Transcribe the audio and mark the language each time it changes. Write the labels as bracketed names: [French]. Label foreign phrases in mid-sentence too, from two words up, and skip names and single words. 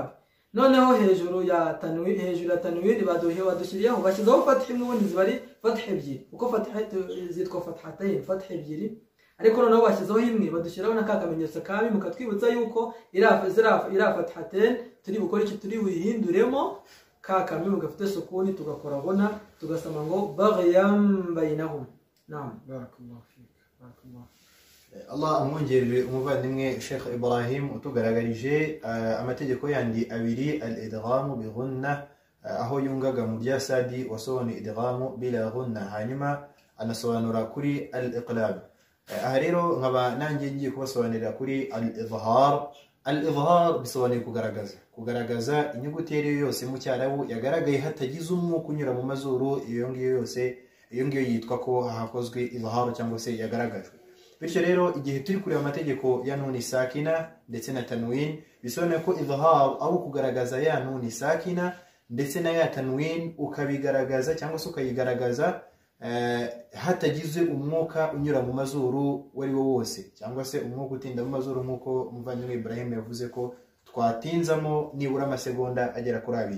[Kinyarwanda] Noneho hejuru ya tanwin badushyiriyeho bashyizeho fatha imwe, ubundi ziba ari fatha ebyiri, uko fatha zitwa fathatain, fatha ebyiri, ariko noneho bashyizeho imwe badushyiraho na kakamenyetso ka mim, mukatwibutsa yuko ira fathatain turi bukora iki, turi buyihinduremo ka mim gafite sukuni, tugakora ghunna, tugasoma ngo [Arabic] بغيا بينهم. [Kinyarwanda] Naam, [Arabic] بارك الله فيك، بارك الله. [Kinyarwanda] Allah amwongerere umuvandimwe Sheikh Ibrahim utugaragarije amategeko yandi abiri, [Arabic] الإدغام بغنة, [Kinyarwanda] aho yungaga mu bya sadi wasobanuye [Arabic] إدغام بلا غنة, [Kinyarwanda] hanyuma anasobanura kuri al-iqlab. Aha rero nkaba nanjye ngiye kubasobanurira kuri al-izhar. Al-izhar bisobanuye kugaragaza inyuguti yose mu cyarabu yagaragaye hatagize umwuka unyura mu mazuru, iyo ngiyo yitwa ko hakozwe izhar cyangwa se yagaragajwe. Bityo rero igihe turi kureba amategeko ya [Arabic] نون ساكنة [Kinyarwanda] ndetse na tanwin, bisobanuye ko izhar ari ukugaragaza ya [Arabic] نون ساكنة [Kinyarwanda] ndetse na ya tanwin, ukabigaragaza cyangwa se ukayigaragaza hatagize umwuka unyura mu mazuru wari wo wose, cyangwa se umwuka utinda mu mazuru, nkuko umuvandimwe Ibrahim yavuze ko twatinzamo nibura amasegonda agera kuri 2.